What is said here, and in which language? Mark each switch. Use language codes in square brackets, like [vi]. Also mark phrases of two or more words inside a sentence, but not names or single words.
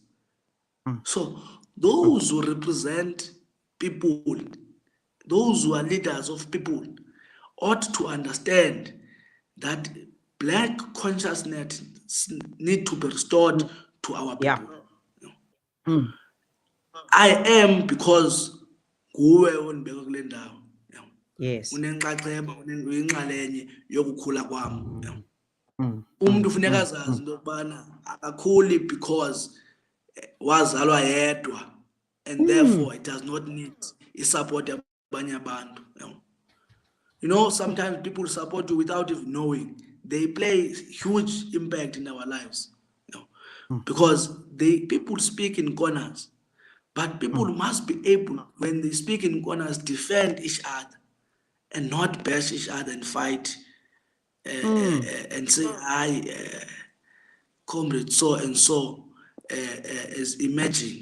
[en] So those who represent people, those who are leaders of people, ought to understand that black consciousness need to be restored to our people. I am because [xh] nguwe ondibeka kule ndawo. [en] Yes. [xh] Unenxaxheba, uyinxalenye yokukhula kwam. Umuntu ufuneka azazi into yokubana akakhuli because wazalwa yedwa [en] and therefore it does not need [xh] isupport yabanye abantu. [en] You know, sometimes people support you without even knowing. They play huge impact in our lives. Because people speak in corners, but people must be able, when they speak in corners, defend each other and not bash each other and fight and say, comrade so and so is emerging.